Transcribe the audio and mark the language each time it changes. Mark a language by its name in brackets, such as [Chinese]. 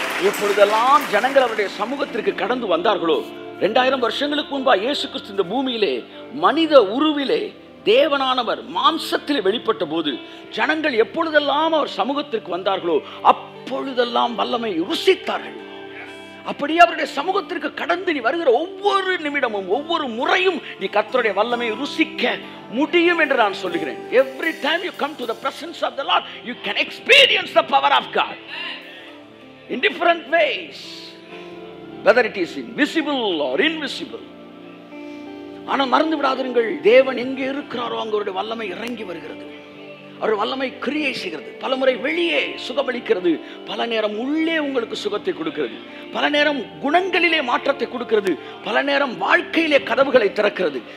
[Tamil] எப்பொழுதெல்லாம் ஜனங்கள் அவருடைய சமூகத்திற்கு கடந்து வந்தார்களோ, 2000 வருஷங்களுக்கு முன்பா இயேசு கிறிஸ்து இந்த பூமியிலே மனித உருவிலே தேவனானவர் மாம்சத்தில் வெளிப்பட்ட போது ஜனங்கள் எப்பொழுதெல்லாம் அவர் சமூகத்திற்கு வந்தார்களோ அப்பொழுதெல்லாம் வல்லமை ருசித்தார்கள். அப்படியே அவருடைய சமூகத்திற்கு கடந்து நீ வருகிற ஒவ்வொரு நிமிடமும் ஒவ்வொரு முறையும் நீ கர்த்தருடைய வல்லமையை ருசிக்க முடியும் என்று நான் சொல்லுகிறேன். [English] Every time you come to the presence of the Lord, you can experience the power of God in different ways, whether it is invisible or invisible. [Tamil] ஆனால் மறந்து விடாதீர்கள், தேவன் எங்கே இருக்கிறாரோ அங்கு அவருடைய வல்லமை இறங்கி வருகிறது. அவருடைய வல்லமை கிரியை செய்கிறது. பல முறை வெளியே சுகமளிக்கிறது, பல நேரம் உள்ளே உங்களுக்கு சுகத்தை கொடுக்கிறது, பல நேரம் குணங்களிலே மாற்றத்தை கொடுக்கிறது, பல நேரம் வாழ்க்கையிலே கதவுகளை திறக்கிறது.